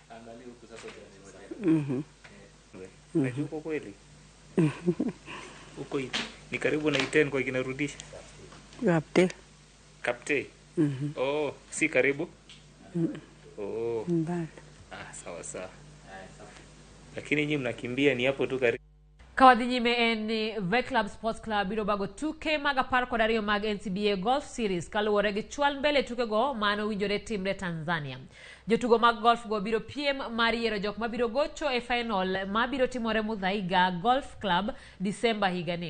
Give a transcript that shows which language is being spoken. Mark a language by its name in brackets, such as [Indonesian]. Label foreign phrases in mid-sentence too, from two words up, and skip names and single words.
[Swahili] Uko kweli? Uko ni karibu na Iten kwa kinarudisha. Kapte. Oh, si karibu? Oh. Mbali. Sawa. Lakini nyinyi mnakimbia ni hapo tu karibu. [Luo (Kenya and Tanzania)] Kawadhi nyime en Weche Club Sports Club biro bago tuke mag 12 mag NCBA Golf Series kaluwore gi chwal mbele tuke go mano winjore timre Tanzania. Jotugo mag golf go biro piem mar yiero jok mabiro gocho e final mabiro timore Muthaiga Golf Club Disemba higani.